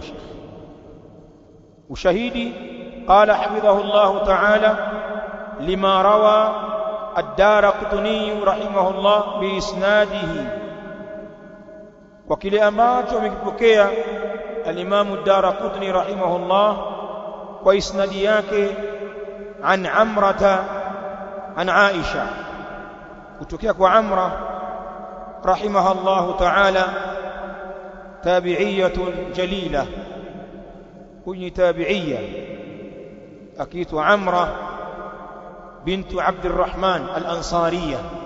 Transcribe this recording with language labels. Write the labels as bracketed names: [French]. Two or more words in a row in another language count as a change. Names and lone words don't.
[Arabic] Ushahidi, قال حفظه الله تعالى لما روى الدارقطني رحمه الله بإسناده, [Swahili] kwa kile ambacho amekipokea al-Imam ad-Daraqutni rahimahullah kwa isnadi yake, [Arabic] عن عمرة عن عائشة, [Swahili] kutokea kwa Amra [Arabic] رحمه الله تعالى, تابعية جليلة, [Swahili] huyu tabi'iyya akiitwa Amra bintu Abdurrahman al-Ansariyya,